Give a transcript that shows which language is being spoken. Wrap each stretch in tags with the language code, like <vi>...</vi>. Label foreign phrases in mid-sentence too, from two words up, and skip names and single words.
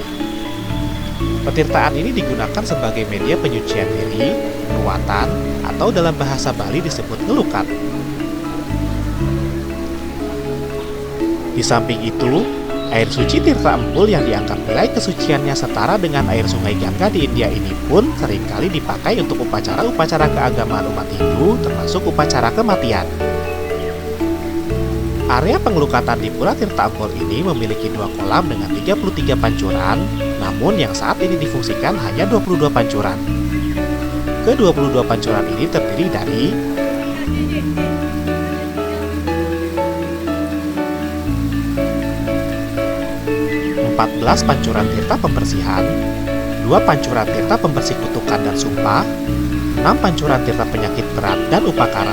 <id>Petirtaan ini digunakan sebagai media penyucian diri, ruatan, atau dalam bahasa Bali disebut ngelukat. Di samping itu, air suci Tirta Empul yang dianggap nilai kesuciannya setara dengan air sungai Gangga di India ini pun seringkali dipakai untuk upacara-upacara keagamaan umat Hindu, termasuk upacara kematian. Area pengelukatan di Pura Tirta Empul ini memiliki 2 kolam dengan 33 pancuran, namun yang saat ini difungsikan hanya 22 pancuran. Ke-22 pancuran ini terdiri dari 14 pancuran tirta pembersihan, 2 pancuran tirta pembersih kutukan dan sumpah, 6 pancuran tirta penyakit berat dan upakara.</id>